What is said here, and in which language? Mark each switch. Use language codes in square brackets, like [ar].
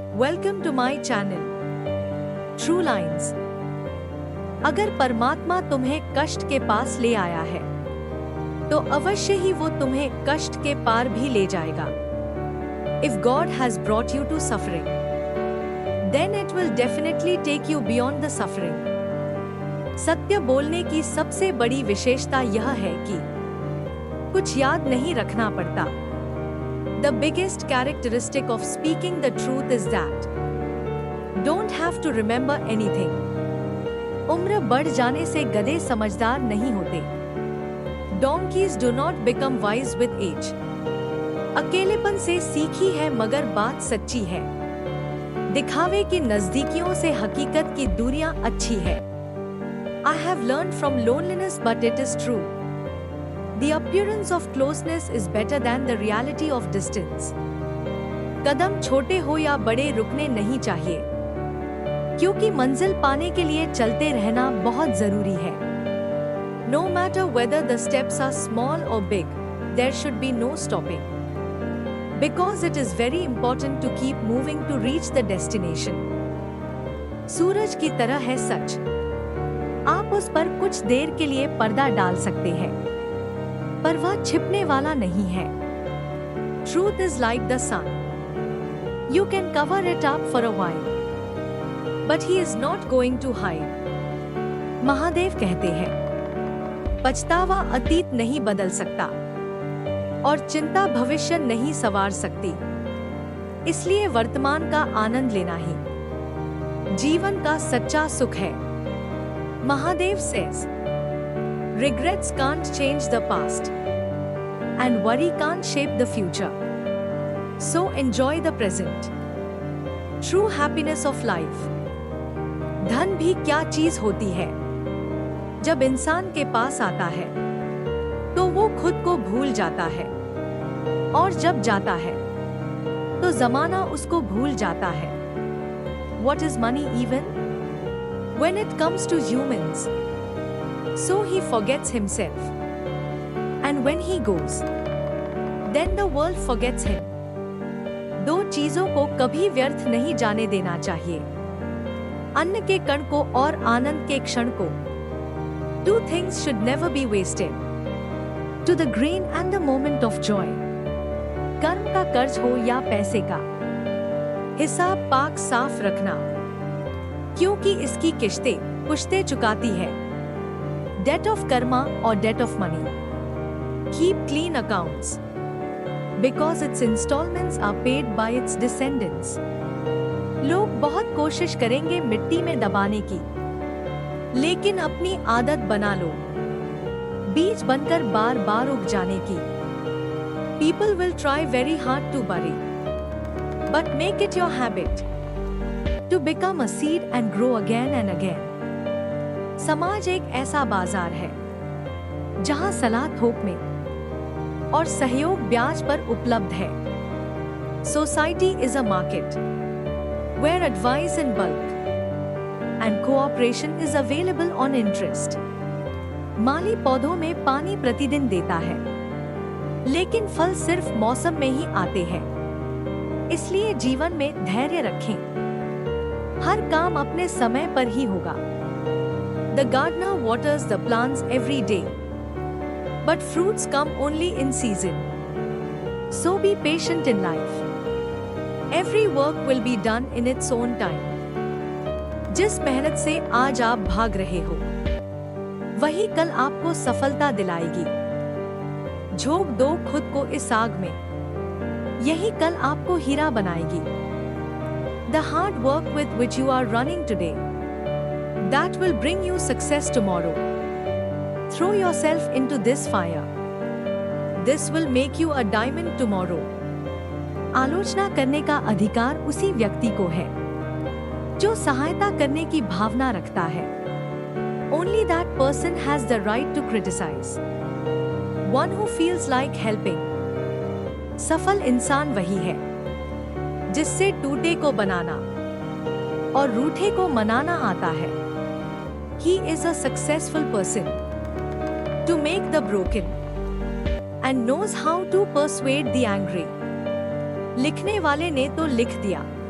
[en] Welcome to my channel true lines. [hi] अगर परमात्मा तुम्हें कष्ट के पास ले आया है तो अवश्य ही वो तुम्हें कष्ट के पार भी ले जाएगा। [en] If God has brought you to suffering, then it will definitely take you beyond the suffering. [hi] सत्य बोलने की सबसे बड़ी विशेषता यह है कि कुछ याद नहीं रखना पड़ता। [en] The biggest characteristic of speaking the truth is that don't have to remember anything. [hi] उम्र बढ़ जाने से गधे समझदार नहीं होते। [en] Donkeys do not become wise with age. [hi] अकेलेपन से सीखी है मगर बात सच्ची है। दिखावे की नजदीकियों से हकीकत की दूरियां अच्छी है। [en] I have learned from loneliness but it is true. The appearance of closeness is better than the reality of distance. [hi] कदम छोटे हो या बड़े रुकने नहीं चाहिए, क्योंकि मंजिल पाने के लिए चलते रहना बहुत जरूरी है। [en] No matter whether the steps are small or big, there should be no stopping. Because it is very important to keep moving to reach the destination. [hi] सूरज की तरह है सच। आप उस पर कुछ देर के लिए पर्दा डाल सकते हैं, पर वह छिपने वाला नहीं है। [en] Truth is like the sun. You can cover it up for a while, but he is not going to hide. [hi] Mahadev कहते हैं, पछतावा अतीत नहीं बदल सकता और चिंता भविष्य नहीं संवार सकती। इसलिए वर्तमान का आनंद लेना ही जीवन का सच्चा सुख है। [en] Mahadev says, regrets can't change the past, and worry can't shape the future. So enjoy the present. True happiness of life. [hi] धन भी क्या चीज होती है? जब इंसान के पास आता है तो वो खुद को भूल जाता है, और जब जाता है तो जमाना उसको भूल जाता है। [en] What is money even? When it comes to humans, so he forgets himself. And when he goes, then the world forgets him. [hi] दो चीजों को कभी व्यर्थ नहीं जाने देना चाहिए, अन्न के कण को और आनंद के क्षण को। [en] Two things should never be wasted. To the grain and the moment of joy. [hi] कर्म का कर्ज हो या पैसे का, हिसाब पाक साफ रखना, क्योंकि इसकी किश्तें पुश्तें चुकाती है। [en] Debt of karma or debt of money. Keep clean accounts, because its installments are paid by its descendants. [hi] लोग बहुत कोशिश करेंगे मिट्टी में दबाने की, लेकिन अपनी आदत बना लो बीज बनकर बार बार उग जाने की। [en] People will try very hard to bury, but make it your habit to become a seed and grow again and again. [hi] समाज एक ऐसा बाजार है जहां सलाह थोक में और सहयोग ब्याज पर उपलब्ध है। [en] Society is a market where advice in bulk and cooperation is available on interest. [hi] माली पौधों में पानी प्रतिदिन देता है, लेकिन फल सिर्फ मौसम में ही आते हैं। इसलिए जीवन में धैर्य रखें, हर काम अपने समय पर ही होगा। [en] The gardener waters the plants every day, but fruits come only in season. So be patient in life. Every work will be done in its own time. [hi] जिस मेहनत से आज आप भाग रहे हो, वही कल आपको सफलता दिलाएगी। झोंक दो खुद को इस आग में, यही कल आपको हीरा बनाएगी। [en] The hard work with which you are running today, that will bring you success tomorrow. Throw yourself into this fire. This will make you a diamond tomorrow. [hi] आलोचना करने का अधिकार उसी व्यक्ति को है जो सहायता करने की भावना रखता है। [en] Only that person has the right to criticize. One who feels like helping. [hi] सफल इंसान वही है जिससे टूटे को बनाना और रूठे को मनाना आता है। [en] He is a successful person to make the broken and knows how to persuade the angry. [hi] लिखने वाले ने तो लिख दिया,